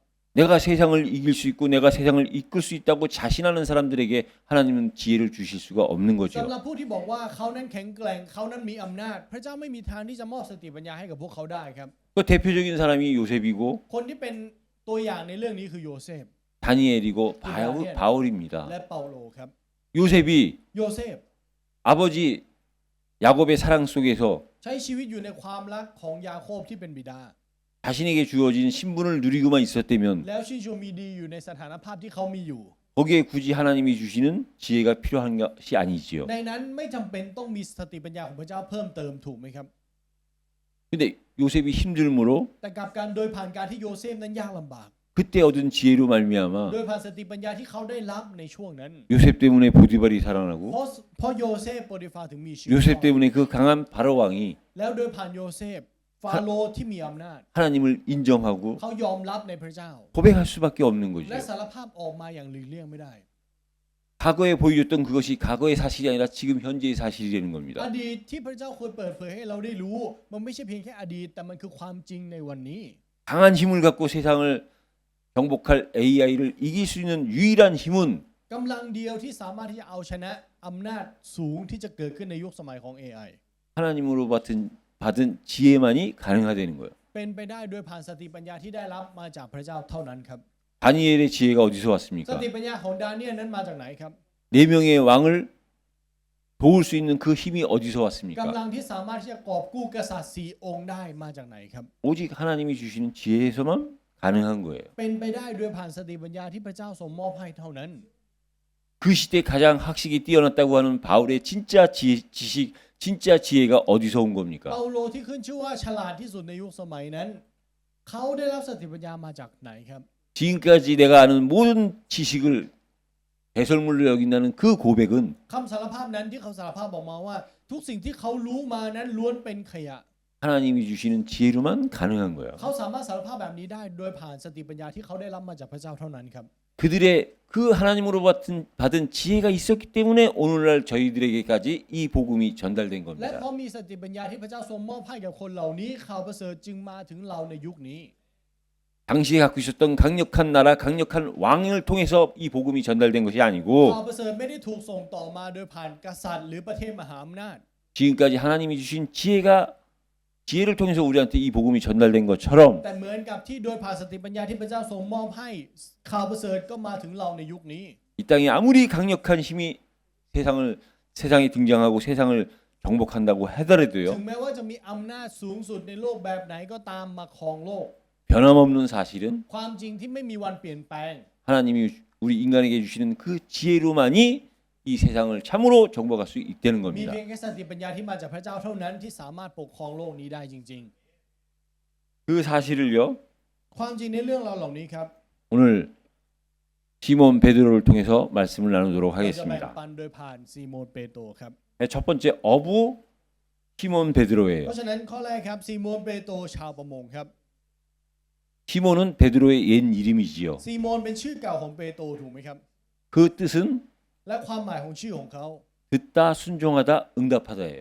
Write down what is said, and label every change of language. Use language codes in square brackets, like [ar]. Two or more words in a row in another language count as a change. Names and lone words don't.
[ko] 내가 세상을 이길 수 있고 내가 세상을 이끌 수 있다고 자신하는 사람들에게 하나님은 지혜를 주실 수가 없는 [th] สำ [ko] 거죠. [th] หรับผู้ที่บอกว่าเขานั้นแข็งแกร่งเขานั้นมีอำนาจ พระเจ้าไม่มีทางที่จะมอบสติปัญญาให้กับพวกเขาได้ครับ [ko] 그 대표적인 사람이 요셉이고 [th] คนที่เป็นตัวอย่างในเรื่องนี้คือโยเซฟ [ko] 다니엘이고 바울입니다. [th] และเปาโลครับ [ko] 요셉이 [th] โยเซฟ [ko] 아버지 야곱의 사랑 속에서 [th] ใช้ชีวิตอยู่ในความรักของยาโคบที่เป็นบิดา [ko] 자신에게 주어진 신분을 누리고만 있었다면 [th] แล้วชื่นชมมีดีอยู่ในสถานภาพที่เขามีอยู่ [ko] 거기에 굳이 하나님이 주시는 지혜가 필요한 것이 아니지요. [th] ในนั้นไม่จำเป็นต้องมีสติปัญญาของพระเจ้าเพิ่มเติมถูกไหมครับ [ko] 근데 요셉이 힘들므로 [th] แต่กลับกันโดยผ่านการที่โยเซฟนั้นยากลำบาก [ko] 그때 얻은 지혜로 말미암아 [th] โดยผ่านสติปัญญาที่เขาได้รับในช่วงนั้น [ko] 요셉 때문에 보디발이 살아나고 [th] เพราะโยเซฟโปรติฟาถึงมีชีวิต [ko] 요셉 때문에 그 강한 바로 왕이 [th] แล้วโดยผ่านโยเซฟฟาโรห์ที่มีอำนาจ [ko] 하나님을 인정하고 [th] เขายอมรับในพระเจ้า [ko] 고백할 수밖에 없는 거죠. [th] และสารภาพออกมาอย่างหลีกเลี่ยงไม่ได้ [ko] 과거에 보여줬던 그것이 과거의 사실이 아니라 지금 현재의 사실이 되는 [th] อ [ko] 겁니다. [th] ดีตที่พระเจ้าเคยเปิดเผยให้เราได้รู้ มันไม่ใช่เพียงแค่อดีตแต่มันคือความจริงในวันนี้ [ko] 강한 힘을 갖고 세상을 정복할 AI를 이길 수 있는 유일한 힘은 [th] กำลังเดียวที่สามารถที่จะเอาชนะอำนาจสูงที่จะเกิดขึ้นในยุคสมัยของ AI [ko] 하나님으로 받은 지혜만이 가능하다는 거예요. [th] เป็นไปได้โดยผ่านสติปัญญาที่ได้รับมาจากพระเจ้าเท่านั้นครับ [ko] 다니엘의 지혜가 어디서 [th] ส [ko] 왔습니까? [th] ติปัญญาของดาเนียลนั้นมาจากไหนครับ [ko] 네 명의 왕을 도울 수 있는 그 힘이 어디서 왔습니까? [th] กำลังที่สามารถที่จะกอบกู้กษัตริย์สี่องค์ได้มาจากไหนครับ [ko] 오직 하나님이 주시는 지혜에서만 가능한 거예요. [th] เป็นไปได้ด้วยผ่านสติปัญญาที่พระเจ้าทรงมอบให้เท่านั้น [ko] 그 시대 가장 학식이 뛰어났다고 하는 바울의 진짜 지식, 진짜 지혜가 어디서 온 겁니까? [th] เปาโลที่ขึ้นชื่อว่าฉลาดที่สุดในยุคสมัยนั้น เขาได้รับสติปัญญามาจากไหนครับ [ko] 지금까지 내가 아는 모든 지식을 배설물로 여긴다는 그 고백은 [th] คำสารภาพนั้นที่เขาสารภาพบอกมาว่า ทุกสิ่งที่เขารู้มานั้นล้วนเป็นขยะ [ko] 하나님이 주시는 지혜로만 가능한 거예요. [th] เขาสามารถสารภาพแบบนี้ได้โดยผ่านสติปัญญาที่เขาได้รับมาจากพระเจ้าเท่านั้นครับ [ko] 그들의 그 하나님으로 받은 지혜가 있었기 때문에 오늘날 저희들에게까지 이 복음이 전달된 [th] และ [ko] 겁니다. [th] เพราะมีสติปัญญาที่พระเจ้าทรงมอบให้กับคนเหล่านี้ข่าวประเสริฐจึงมาถึงเราในยุคนี้ [ko] 당시에 갖고 있었던 강력한 나라, 강력한 왕을 통해서 이 복음이 전달된 것이 [th] ข่าว [ko] 아니고 [th] ประเสริฐไม่ได้ถูกส่งต่อมาโดยผ่านกษัตริย์หรือประเทศมหาอำนาจ [ko] 지금까지 하나님이 주신 지혜를 통해서 우리한테 이 복음이 전달된 것처럼 [th] แต่เหมือนกับที่โดยผ่านสติปัญญาที่พระเจ้าทรงมอบให้ข่าวประเสริฐก็มาถึงเราในยุคนี้ [ko] 이 땅에 아무리 강력한 힘이 세상에 등장하고 세상을 정복한다고 [th] ถึ [ko] 하더라도요. [th] งแม้ว่าจะมีอำนาจสูงสุดในโลกแบบไหนก็ตามมาครองโลก [ko] 변함없는 사실은 [th] ความจริงที่ไม่มีวันเปลี่ยนแปลง [ko] 하나님이 우리 인간에게 주시는 그 지혜로만이 이 세상을 참으로 정복할 수 있다는 [th] มี [ko] 겁니다. [th] เพียงแค่สติปัญญาที่มาจากพระเจ้าเท่านั้นที่สามารถปกครองโลกนี้ได้จริง [ko] 그 사실을요. [th] ๆ ความจริงในเรื่องเราเหล่านี้ครับ [ko] 오늘 시몬 베드로를 통해서 말씀을 나누도록 [th] เราจะแบ่ง [ko] 하겠습니다. [th] ปันโดยผ่านซีโมนเปโตรครับ [ko] 첫 번째 어부 시몬 베드로예요. [th] เพราะฉะนั้นข้อแรกครับซีโมนเปโตรชาวประมงครับ [ko] 시몬은 베드로의 옛 이름이지요. [th] ซีโมนเป็นชื่อเก่าของเปโตรถูกไหมครับ [ko] 그 뜻은 [th] และความหมายของชื่อของเขา [ko] 듣다 순종하다 응답하다예요.